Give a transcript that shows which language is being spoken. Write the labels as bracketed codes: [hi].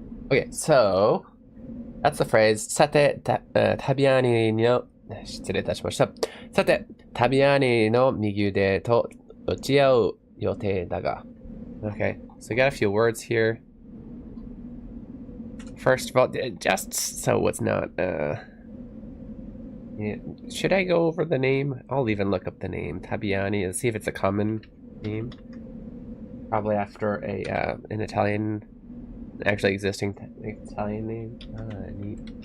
[en] Okay, so that's the phrase. [ja] さて、タビアーニの失礼いたしました。さて、タビアーニの右腕と落ち合う予定だが。 [en] Okay, so we got a few words here. First of all, just so it's not, yeah, should I go over the name? I'll even look up the name, Tabiani, and see if it's a common name. Probably after an Italian, actually existing Italian name. Neat.